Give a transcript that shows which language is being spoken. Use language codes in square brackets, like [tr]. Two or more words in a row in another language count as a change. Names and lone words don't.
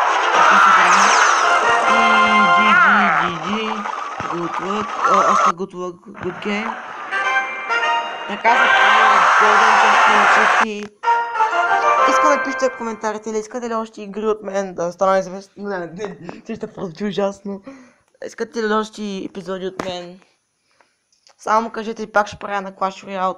[en] GG, good work, още good work, good game. [bg] Така за това, искам да пишете в коментарите, или искате ли още игри от мен да стана известно? Не, ще продължи ужасно. Искате ли още епизоди от мен? Само кажете и пак ще правя на Clash Royale.